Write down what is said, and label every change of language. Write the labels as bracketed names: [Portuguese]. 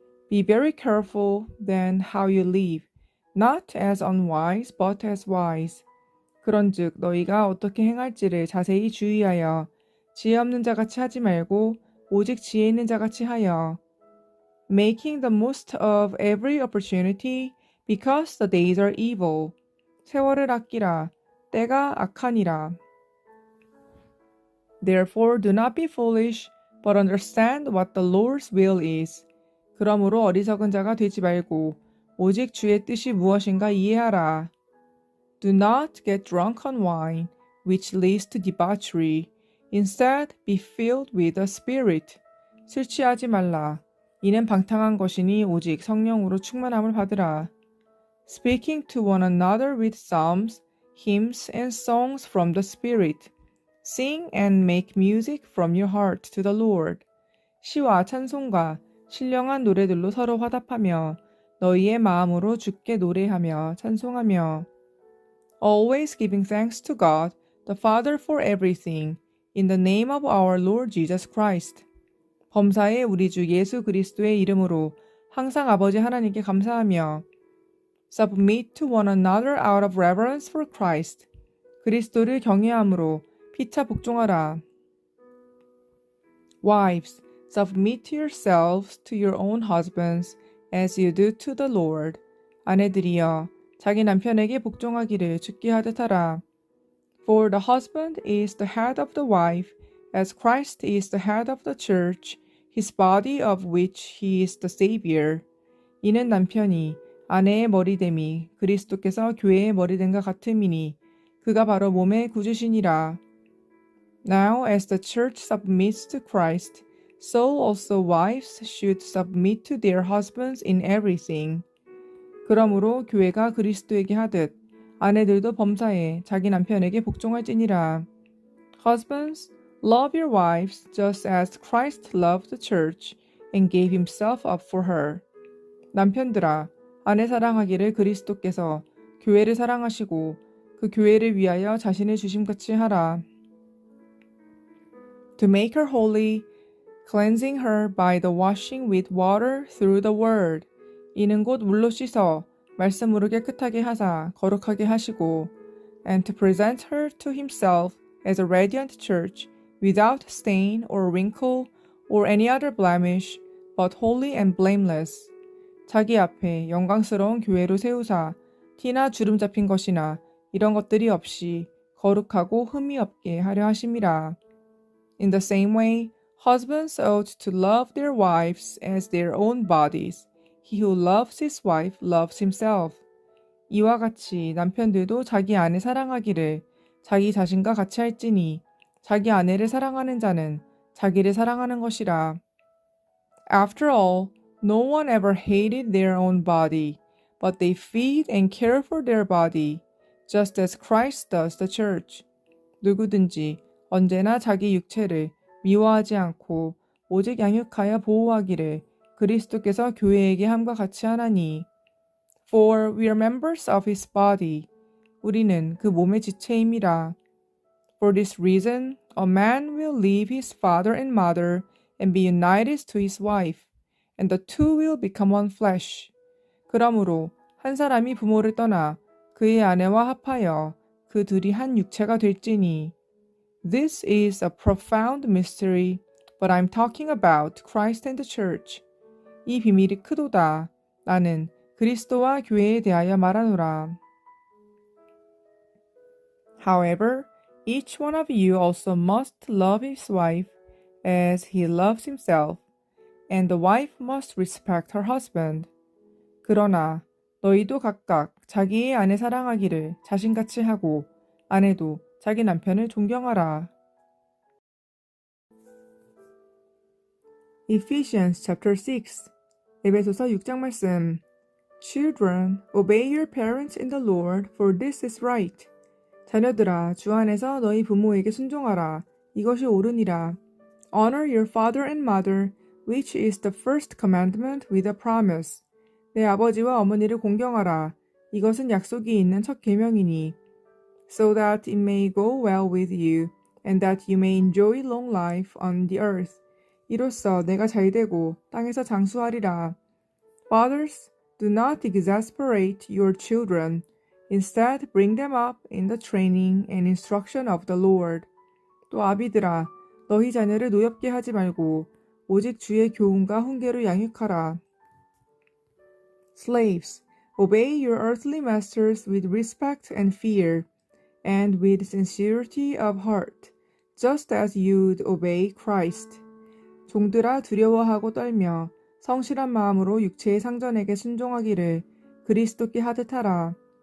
[English] Be very careful then how you live, not as unwise but as wise. [Korean] 그런즉 너희가 어떻게 행할지를 자세히 주의하여 지혜 없는 자같이 하지 말고 오직 지혜 있는 자같이 하여. [English] Making the most of every opportunity because the days are evil. [Korean] 세월을 아끼라. 때가 악하니라. [English] Therefore do not be foolish, but understand what the Lord's will is. [Korean] 그러므로 어리석은 자가 되지 말고 오직 주의 뜻이 무엇인가 이해하라. [English] Do not get drunk on wine, which leads to debauchery. Instead, be filled with the Spirit. [Korean] 술 취하지 말라. 이는 방탕한 것이니 오직 성령으로 충만함을 받으라. [English] Speaking to one another with psalms, hymns, and songs from the Spirit. Sing and make music from your heart to the Lord. [Korean] 시와 찬송과 신령한 노래들로 서로 화답하며 너희의 마음으로 주께 노래하며 찬송하며. [English] Always giving thanks to God, the Father for everything, in the name of our Lord Jesus Christ. [Korean] 범사에 우리 주 예수 그리스도의 이름으로 항상 아버지 하나님께 감사하며. [English] Submit to one another out of reverence for Christ. [Korean] 그리스도를 경외함으로 피차 복종하라. [English] Wives, submit to yourselves to your own husbands as you do to the Lord. [Korean] 아내들이여, 자기 남편에게 복종하기를 주께 하듯 하라. [English] For the husband is the head of the wife, as Christ is the head of the church, his body of which he is the Savior. [Korean] 이는 남편이 아내의 머리됨이 그리스도께서 교회의 머리됨과 같음이니 그가 바로 몸의 구주시니라. [English] Now as the church submits to Christ, so also wives should submit to their husbands in everything. [Korean] 그러므로 교회가 그리스도에게 하듯 아내들도 범사에 자기 남편에게 복종할지니라. [English] Husbands, love your wives just as Christ loved the church and gave himself up for her. [Korean] 남편들아, 아내 사랑하기를 그리스도께서 교회를 사랑하시고 그 교회를 위하여 자신을 주심같이 하라. [English] To make her holy, cleansing her by the washing with water through the word. [Korean] 이는 곧 물로 씻어 말씀으로 깨끗하게 하사 거룩하게 하시고, [English] and to present her to himself as a radiant church, without stain or wrinkle or any other blemish, but holy and blameless. [Korean] 자기 앞에 영광스러운 교회로 세우사 티나 주름 잡힌 것이나 이런 것들이 없이 거룩하고 흠이 없게 하려 하심이라. [English] In the same way, husbands ought to love their wives as their own bodies. He who loves his wife loves himself. [Korean] 이와 같이 남편들도 자기 아내 사랑하기를 자기 자신과 같이 할지니 자기 아내를 사랑하는 자는 자기를 사랑하는 것이라. [English] After all, no one ever hated their own body, but they feed and care for their body, just as Christ does the church. [Korean] 누구든지 언제나 자기 육체를 미워하지 않고 오직 양육하여 보호하기를 그리스도께서 교회에게 함과 같이 하나니. [English] For we are members of his body. [Korean] 우리는 그 몸의 지체임이라. [English] For this reason, a man will leave his father and mother and be united to his wife, and the two will become one flesh. [Korean] 그러므로 한 사람이 부모를 떠나 그의 아내와 합하여 그 둘이 한 육체가 될지니. [English] This is a profound mystery, but I'm talking about Christ and the church. [Korean] 이 비밀이 크도다. 나는 그리스도와 교회에 대하여 말하노라. [English] However, each one of you also must love his wife as he loves himself, and the wife must respect her husband. [Korean] 그러나 너희도 각각 자기의 아내 사랑하기를 자신같이 하고 아내도 자기 남편을 존경하라. [English] Ephesians chapter 6 [Korean] 에베소서 6장 말씀. [English] Children, obey your parents in the Lord, for this is right. [Korean] 자녀들아, 주 안에서 너희 부모에게 순종하라. 이것이 옳으니라. [English] Honor your father and mother, which is the first commandment with a promise. [Korean] 내 아버지와 어머니를 공경하라. 이것은 약속이 있는 첫 계명이니. [English] So that it may go well with you, and that you may enjoy long life on the earth. [Korean] 이로써 내가 잘되고 땅에서 장수하리라. [English] Fathers, do not exasperate your children. Instead, bring them up in the training and instruction of the Lord. [Korean] 또 아비들아, 너희 자녀를 노엽게 하지 말고 오직 주의 교훈과 훈계로 양육하라. [English] Slaves, obey your earthly masters with respect and fear, and with sincerity of heart, just as you'd obey Christ. [Korean] 종들아 두려워하고 떨며 성실한 마음으로 육체의 상전에게 순종하기를 그리스도께 하듯 하라.